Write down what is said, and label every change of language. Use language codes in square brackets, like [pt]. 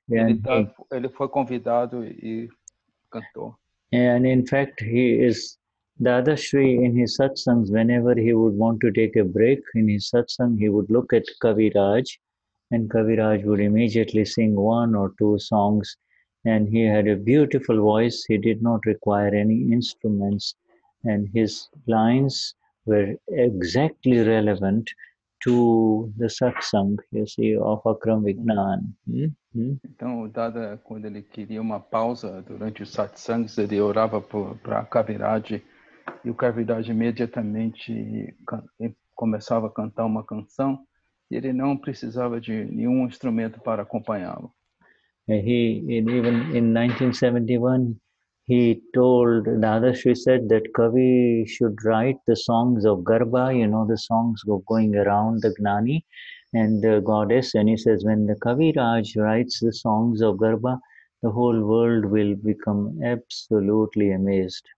[pt] Ele foi convidado e cantou. [en] And in fact, he is Dadashri in his satsangs. Whenever he would want to take a break in his satsang, he would look at Kaviraj, and Kaviraj would immediately sing one or two songs. And he had a beautiful voice. He did not require any instruments, and his lines were exactly relevant to the satsang, you see, of Akram Vignan. [pt] Então, o Dada, quando ele queria uma pausa durante os satsangs, ele orava para Kaviraj, e o Kaviraj imediatamente começava a cantar uma canção, e ele não precisava de nenhum instrumento para acompanhá-lo. [en] Even in 1971, he told, Dadashri said that Kavi should write the songs of Garba, you know, the songs of going around the Gnani and the goddess. And he says, when the Kaviraj writes the songs of Garba, the whole world will become absolutely amazed.